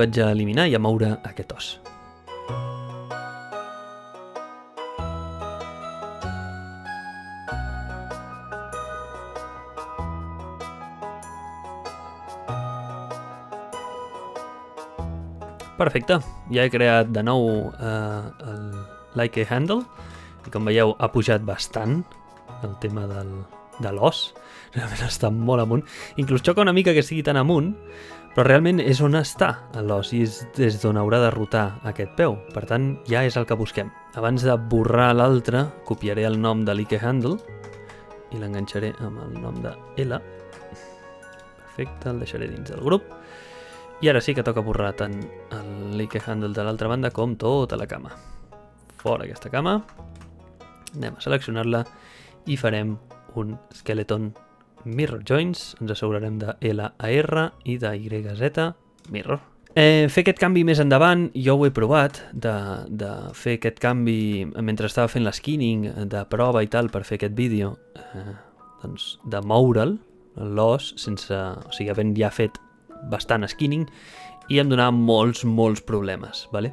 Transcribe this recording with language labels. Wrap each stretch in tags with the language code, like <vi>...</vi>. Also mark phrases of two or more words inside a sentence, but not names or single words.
<ca>Vaig a eliminar i a moure aquest os. Perfecte, ja he creat de nou el</ca> <en>like handle</en> <ca>i com veieu ha pujat bastant el tema de l'os, realment està molt amunt, inclús xoca una mica que estigui tan amunt, però realment és on està l'os i és des d'on haurà de rotar aquest peu, per tant ja és el que busquem. Abans de borrar l'altre, copiaré el nom de</ca> <en>like handle</en> <ca>i l'enganxaré amb el nom de L. Perfecte, el deixaré dins del grup. I ara sí que toca borrar tant el</ca> <en>like handle</en> <ca>de l'altra banda com tota la cama. Fora aquesta cama. Anem a seleccionar-la i farem un</ca> <en>skeleton mirror joints.</en> <ca>Ens assegurarem de L a R i de Y a Z mirror. Fer aquest canvi més endavant, jo ho he provat, de fer aquest canvi mentre estava fent l'eskinning de prova i tal per fer aquest vídeo, doncs de moure'l, l'os, sense, o sigui, havent ja fet bastant skinning, i em donava molts problemes, vale?</ca>